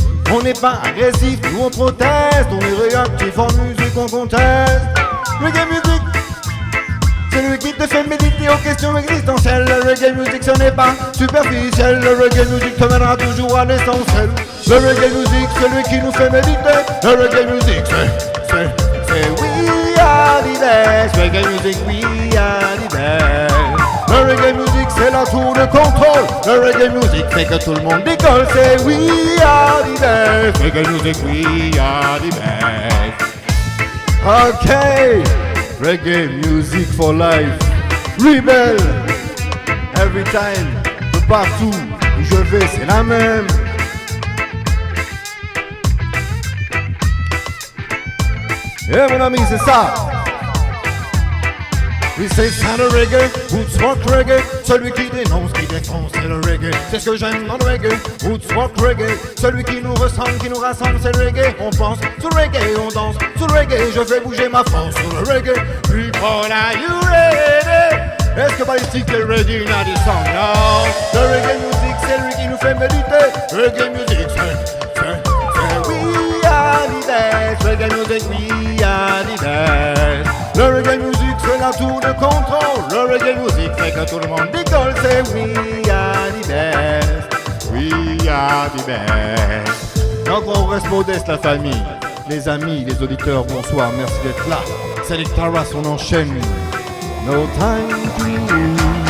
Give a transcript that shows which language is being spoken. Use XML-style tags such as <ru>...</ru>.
<fr>On n'est pas agressif, nous on proteste. On est réactif en musique, on conteste. Reggae music c'est lui qui te fait méditer aux questions existentielles. Le reggae music ce n'est pas superficiel. Le reggae music te mènera toujours à l'essentiel. Le reggae music c'est lui qui nous fait méditer.</fr> <en>Le reggae music c'est we are the best. Reggae music, we are the best.</en> <fr>Le reggae music c'est la tour de contrôle. Le reggae music fait que tout le monde décolle.</fr> <en>C'est we are the best. Reggae music, we are the best. Ok. Reggae music for life. Rebel. Every time.</en> <fr>De partout où je vais c'est la même. Eh mon ami, c'est ça. Oui, c'est ça le reggae, roots rock reggae. Celui qui dénonce, qui défonce, c'est le reggae. C'est ce que j'aime dans le reggae, roots rock reggae. Celui qui nous ressemble, qui nous rassemble, c'est le reggae. On pense sur le reggae, on danse sur le reggae. Je fais bouger ma France sur le reggae.</fr> <en>People, are you ready?</en> <fr>Est-ce que Ballistic est</fr> <en>ready now this song? No.</en> <fr>Le reggae music, c'est lui qui nous fait méditer.</fr> <en>Reggae music, c'est we are the best. Reggae music, we are the best.</en> <fr>Le reggae music c'est la tour de contrôle. Le reggae music fait que tout le monde décolle.</fr> <en>C'est we are the best. We are the best.</en> <fr>Donc on reste modeste la famille. Les amis, les auditeurs, bonsoir, merci d'être là. Select Taras, on enchaîne.</fr> <en>No time to lose.</en>